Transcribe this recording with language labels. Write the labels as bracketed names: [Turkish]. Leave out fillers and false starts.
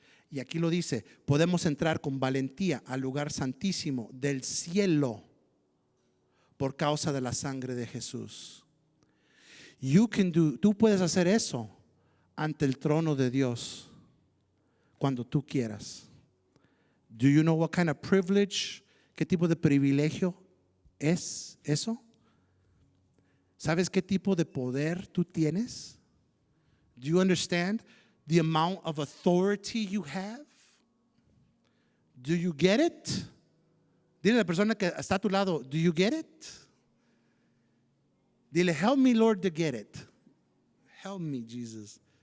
[Spanish] Y aquí lo dice, podemos entrar con valentía al lugar santísimo del cielo por causa de la sangre de Jesús. Tú puedes hacer eso ante el trono de Dios cuando tú quieras. [English] Do you know what kind of privilege? [Spanish] ¿Qué tipo de privilegio es eso? ¿Sabes qué tipo de poder tú tienes? [English] Do you understand the amount of authority you have? Do you get it? [Spanish] Dile a la persona que está a tu lado, [English] do you get it? Dile, help me, Lord, to get it. Help me, Jesus.